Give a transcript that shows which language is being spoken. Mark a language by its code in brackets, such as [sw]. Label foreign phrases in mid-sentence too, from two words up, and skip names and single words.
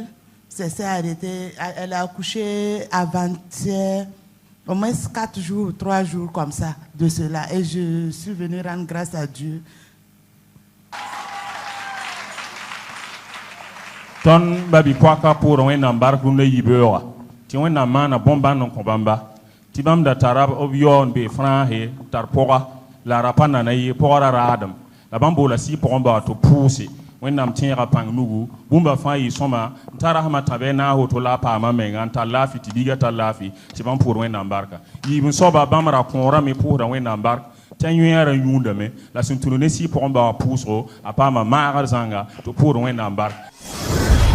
[fr] Ça s'est arrêté. Elle a accouché avant-hier, au moins 4 jours, 3 jours comme ça, de cela. Et je suis venue rendre grâce à Dieu. [mos] Ton babi kwaka pour wẽnnaam bark rũndã yibeooga tɩ wẽnnaam maana bõn-bãnd n kõ bãmba tɩ bãmb da tara b yaoon bee frãase tar pʋga la ra pa nana ye pʋga ra raadem la bãmb boola sɩ pʋgẽ ba wa tɩ pʋʋse wẽnnaam tẽega pãng nugu bũmba fãa yɩ sõma n ta rasmã tã bɩ naas woto la a paama menga n tar laafɩ tɩ biga tar laafɩ tɩ bãmb pʋʋd wẽnnaam barka yiib n soaba bãmb ra kõorame pʋʋsda wẽnnaam bark tã yõeã ra yũudame la sẽn tũnu ne sɩ pʋgẽ ba wa pʋʋsgo a paama maagr zãnga tɩ pʋʋd wẽnnaam bark.